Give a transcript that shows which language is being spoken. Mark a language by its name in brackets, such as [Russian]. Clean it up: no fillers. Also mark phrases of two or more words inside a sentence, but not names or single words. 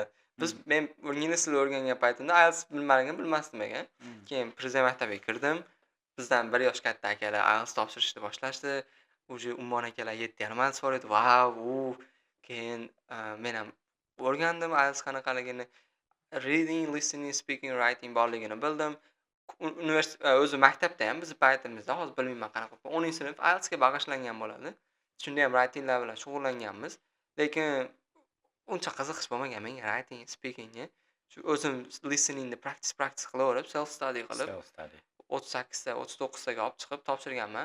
[Uzbek] Men ingliz tili o'rgangan paytimda IELTS bilmasdim ekan. Keyin Prezident maktabiga kirdim. Bizdan 1 yosh katta akalar IELTS topshirishni boshlashdi. Uje Ummon akalar 7,5 IELTS bor edi. Vau! Keyin men ham o'rgandim IELTS qanaqaligini. Reading, listening, speaking, writing borligini bildim. O'zi maktabda ham biz paytimizda hozir bilmayman qanaqa 10-sinf IELTSga bag'ishlangan bo'ladi. Shunda ham writinglar bilan shug'ullanganmiz. Lekin uncha qiziqish bo'lmagan menga writing, speakingga. Shu o'zim listeningni practice qilaverib, [English] self study [Uzbek] qilib, 38 ta, 39 taga olib chiqib topshirganman.